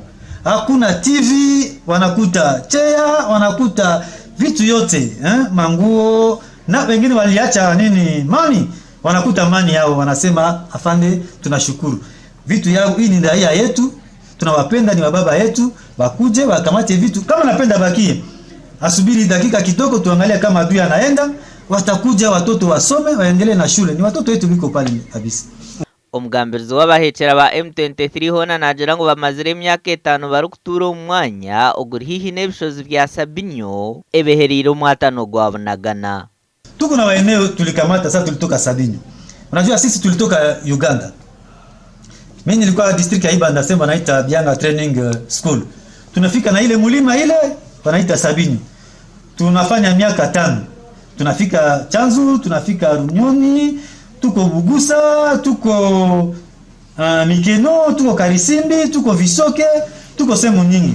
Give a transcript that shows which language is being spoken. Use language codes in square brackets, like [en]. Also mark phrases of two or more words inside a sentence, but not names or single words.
[sw] Hakuna TV, wanakuta chair, wanakuta vitu yote, manguo, na wengine waliacha nini, mani, wanakuta mani yao, wanasema afande tunashukuru. Vitu yao hii ni raia yetu, tunawapenda, ni wababa yetu, bakuje wakamate vitu. Kama napenda bakie, asubiri dakika kidogo tuangalia kama adui anaenda, watakuja watoto wasome, waendelee na shule. Ni watoto wetu biko pale kabisa. [cgg] Omugambirizi w'abahekera ba M23 hona nagira ngo bamazire emyaka 5 bari kutura omwanya ogurihihi n'ebishozi bya Sabinyo ebeheriro mwatano gwa Bunagana. [sw] Tuko na waeneo tulikamata, sasa tulitoka Sabinyo. Unajua sisi tulitoka Uganda. Mimi nilikuwa district ya Ibanda, sema naita Bianga Training School. Tunafika na ile mulima ile wanaita Sabinyo. Tunafanya miaka 5. Tunafika Chanzu, tunafika Runyoni, tuko Bugusa, tuko Mikeno, tuko Karisimbi, tuko Visoke, tuko sehemu nyingi.